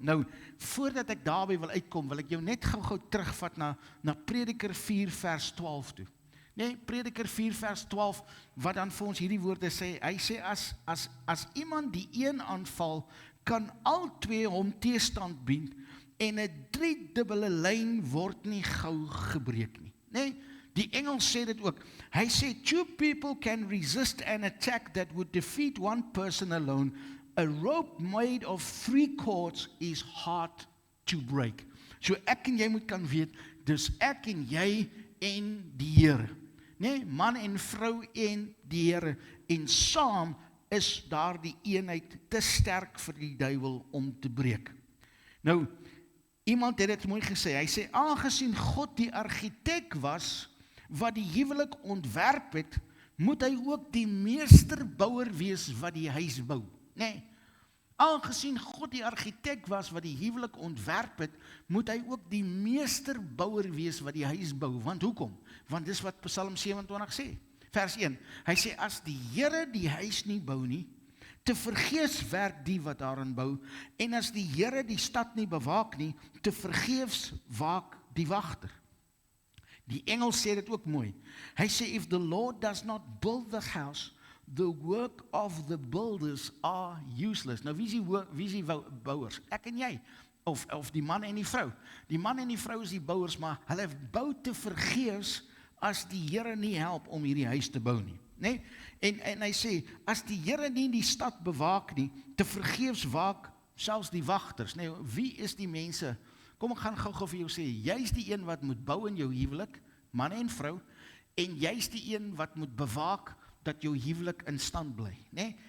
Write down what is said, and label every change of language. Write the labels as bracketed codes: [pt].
[af] Nou, voordat ek daarby wil uitkom, wil ek jou net gou terugvat na Prediker 4 vers 12 toe. Nee, Prediker 4 vers 12, wat dan vir ons hierdie woorde sê, hy sê, as iemand die een aanval, kan al twee hom teestand bied, en 'n 3-dubbele lyn word nie gou gebreek nie. Nee, die Engels sê dit ook. [en] Hy sê, 2 people can resist an attack that would defeat one person alone. A rope made of 3 cords is hard to break. [af] So ek en jy moet kan weet, dus ek en jy en die Here. Nee, man en vrou en die Here. En saam is daar die eenheid te sterk vir die duiwel om te breek. Nou, iemand het dit mooi gesê. Hy sê, aangesien God die argitek was, wat die huwelik ontwerp het, moet hy ook die meesterbouer wees wat die huis bou. Nee, aangesien God die argitek was wat die huwelik ontwerp het, moet hy ook die meesterbouer wees wat die huis bou. Want hoekom? Want dis wat Psalm 27 sê. Vers 1, hy sê, as die Here die huis nie bou nie, te vergeefs werk die wat daarin bou, en as die Here die stad nie bewaak nie, te vergeefs waak die wagter. Die engel sê dit ook mooi. [en] Hy sê, if the Lord does not build the house, the work of the builders are useless. [af] Nou, wie is die bouers? Ek en jy. Of die man en die vrou. Die man en die vrou is die bouers, maar hulle bou te vergeefs as die Here nie help om hierdie huis te bou nie. Nee? En hy sê, as die Here nie die stad bewaak nie, te vergeefs waak selfs die wagters. Nee, wie is die mense? Kom, ek gaan gou vir jou sê, jy's die een wat moet bou in jou huwelik, man en vrou, en jy's die een wat moet bewaak dat jou huwelik in stand bly. Nee?